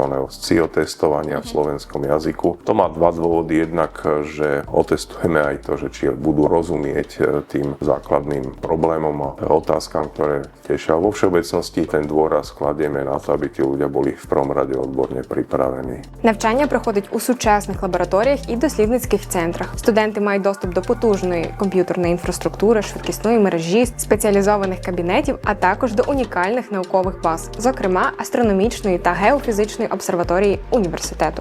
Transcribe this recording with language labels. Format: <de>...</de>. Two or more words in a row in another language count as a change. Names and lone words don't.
<sk>SCIO testovania v slovenskom jazyku. To má dva dôvody. Jednak, že otestujeme aj to, že či budú rozumieť tým základným problémom a otázkam, ktoré tešia. Vo všeobecnosti ten dôraz kladieme na to, aby tí ľudia boli v prvom rade odborne приправені.</sk> <uk>Навчання проходить у сучасних лабораторіях і дослідницьких центрах. Студенти мають доступ до потужної комп'ютерної інфраструктури, швидкісної мережі, спеціалізованих кабінетів, а також до унікальних наукових баз, зокрема астрономічної та геофізичної обсерваторії університету.</uk>